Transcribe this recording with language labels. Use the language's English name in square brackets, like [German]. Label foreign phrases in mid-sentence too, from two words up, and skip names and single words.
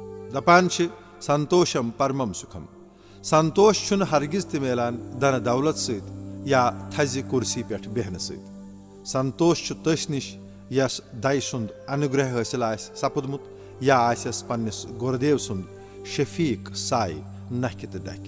[Sanskrit] दपान संतोषम परमम सुखम। [Kashmiri] संतोष छुन हरगिज ते मिलान धन दौलत सत या थज कुर्सी पे बेहन सत। संतोष तस निश यस दय सुंद अनुग्रह हासिल सपुदमुत या आसस पन्निस गुरुदेव सुंद शफीक साय नख तो डक।